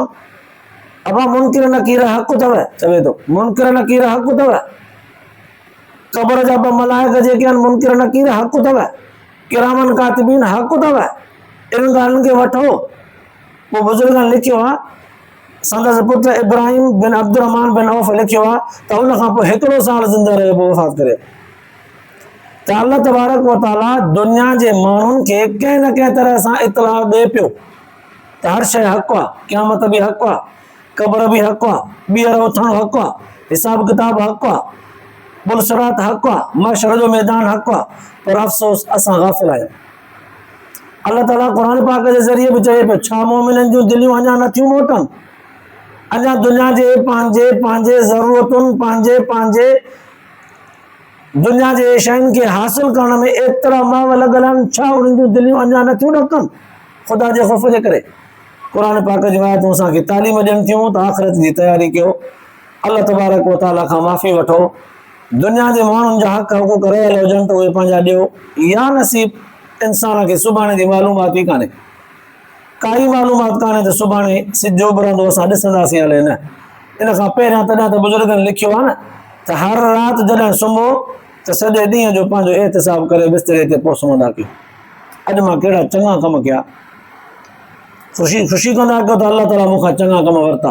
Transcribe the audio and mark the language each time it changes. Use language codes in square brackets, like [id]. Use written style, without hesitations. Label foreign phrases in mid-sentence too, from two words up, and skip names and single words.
[sd] अबा मुनकिर नकीर हक़ अथव, चवे थो मुनकिर नकीर हक़ अथव, क़बर जा ॿ मलाइक जेके आहिनि मुनकिर नकीर हक़ अथव, किरामन कातिबीन हक़ अथव, इन ॻाल्हियुनि खे वठो। पोइ बुज़ुर्गनि लिखियो आहे, संदसि पुटु इब्राहिम बिन अब्दुर्रहमान बिन औफ लिखियो आहे त उन खां पोइ हिकिड़ो साल ज़िंदा रहियो, पोइ वफ़ात करे। त अल्लाह तबारक व तआला दुनिया जे माण्हुनि खे कंहिं न कंहिं तरह सां इतला ॾिए पियो त हर शइ हक़ आहे, क़यामत बि हक़ आहे, क़ब्र बि हक़ आहे, ॿीहर उथणु हक़ आहे, हिसाब किताब हक़ आहे, पुलसरात हक़ आहे, महशर जो मैदान हक़ आहे। पर अफ़सोस असां गाफ़िल आहियूं। अल्लाह ताला क़ुर पाक जे ज़रिए बि चए पियो, छा मोमिननि जूं दिलियूं अञा नथियूं मोटनि? अञा दुनिया जे पंहिंजे ज़रूरतुनि, पंहिंजे दुनिया जे शयुनि खे हासिल करण में एतिरा माव लॻल आहिनि, छा उन्हनि जूं दिलियूं अञा नथियूं ॾकनि ख़ुदा जे ख़ौफ़ जे करे? क़ुर पाक जी आयतूं असांखे तालीम ॾियनि थियूं त आख़िरत जी तयारी कयो, अल्लाह तबारक व तआला खां माफ़ी वठो, दुनिया जे माण्हुनि जा हक़ हुक़ूक़ रहियल हुजनि त उहे पंहिंजा ॾियो। या नसीब इंसान खे सुभाणे जी मालूमात ई कान्हे, काई मालूमात कान्हे त सुभाणे सिजु उभरंदो असां ॾिसंदासीं हले न। इन खां पहिरियां तॾहिं त बुज़ुर्गनि लिखियो आहे न त हर राति जॾहिं सुम्हो त सॼे ॾींहं जो पंहिंजो एहतिसाब करे बिस्तरे ते पोइ सुम्हंदा कयो, अॼु मां कहिड़ा चङा कम कया, ख़ुशी कंदा कयो त अल्लाह ताला मूंखां चङा कम वरिता।